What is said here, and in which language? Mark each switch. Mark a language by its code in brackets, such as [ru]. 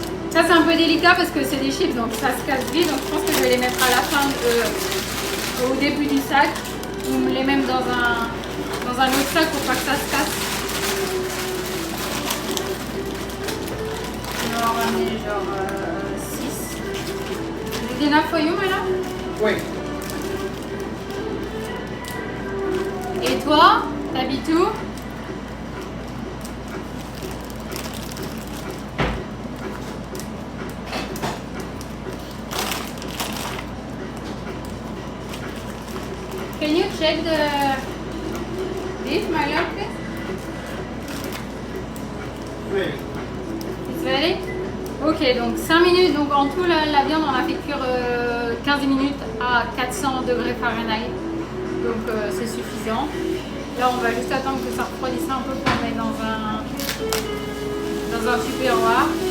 [fr] Ça c'est un peu délicat parce que c'est des chips donc ça se casse vite, donc je pense que je vais les mettre à la fin au début du sac ou les mettre dans un autre sac pour pas que ça se casse. On va en ramener genre 6. [en] Is it enough for you, Mala? [fr] Oui. Et toi, t'habites où? [en] Can you check this, my love, please? [fr] Oui. [en] It's ready? Ok, [fr] donc 5 minutes. Donc en tout, la viande, on a fait cuire 15 minutes à 400 degrés Fahrenheit. Donc c'est suffisant. Là, on va juste attendre que ça refroidisse un peu pour le mettre dans un tupperware.